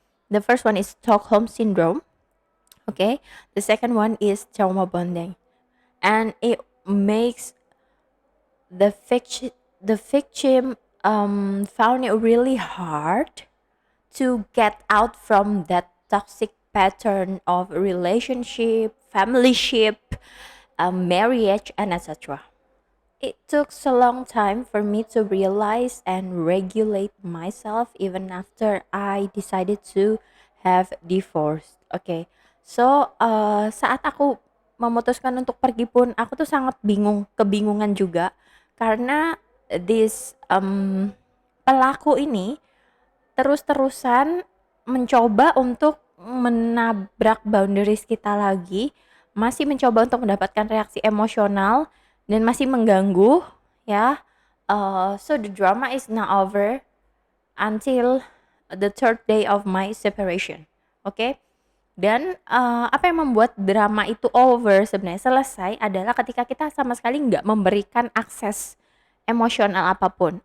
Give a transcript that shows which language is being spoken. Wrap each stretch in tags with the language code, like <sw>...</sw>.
<en>The first one is Stockholm syndrome. Okay, the second one is trauma bonding, and it makes the victim found it really hard to get out from that toxic pattern of relationship, familyship, marriage, and etc. It took a long time for me to realize and regulate myself even after I decided to have divorced. Okay.</en> <id>So, saat aku memutuskan untuk pergi pun aku tuh sangat kebingungan juga karena this pelaku ini terus-terusan mencoba untuk menabrak boundaries kita lagi, masih mencoba untuk mendapatkan reaksi emosional dan masih mengganggu ya.</id> <en>So the drama is not over until the third day of my separation.</en> <id>Oke. Dan apa yang membuat drama itu over sebenarnya selesai adalah ketika kita sama sekali nggak memberikan akses emosional apapun.</id>